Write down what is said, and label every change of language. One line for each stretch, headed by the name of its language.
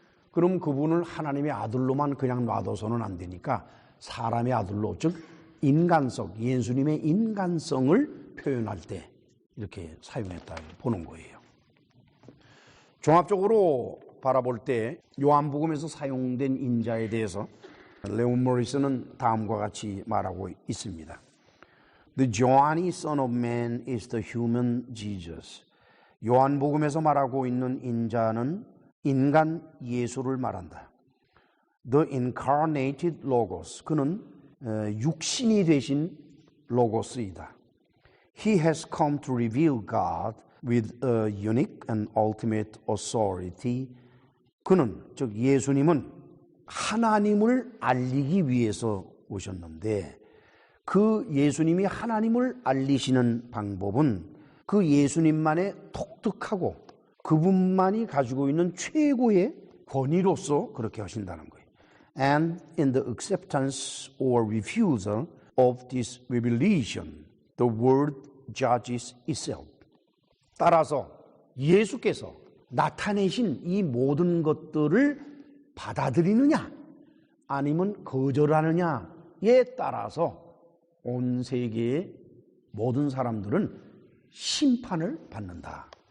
Korean: 그럼 그분을 하나님의 아들로만 그냥 놔둬서는 안 되니까 사람의 아들로 즉 인간성, 예수님의 인간성을 표현할 때 이렇게 사용했다고 보는 거예요. 종합적으로 바라볼 때 요한복음에서 사용된 인자에 대해서 레온 모리스는 다음과 같이 말하고 있습니다.
English: The Johnny Son of Man is the human Jesus.
Korean: 요한복음에서 말하고 있는 인자는 인간 예수를 말한다.
English: The incarnated logos.
Korean: 그는 육신이 되신 로고스이다.
English: He has come to reveal God with a unique and ultimate authority.
Korean: 그는 즉 예수님은 하나님을 알리기 위해서 오셨는데 그 예수님이 하나님을 알리시는 방법은 그 예수님만의 독특하고 그분만이 가지고 있는 최고의 권위로서 그렇게 하신다는 거예요.
English: And in the acceptance or refusal of this revelation, the world judges itself.
Korean: 따라서 예수께서 나타내신 이 모든 것들을 받아들이느냐 아니면 거절하느냐에 따라서 온 세계의 모든 사람들은 심판을 받는다.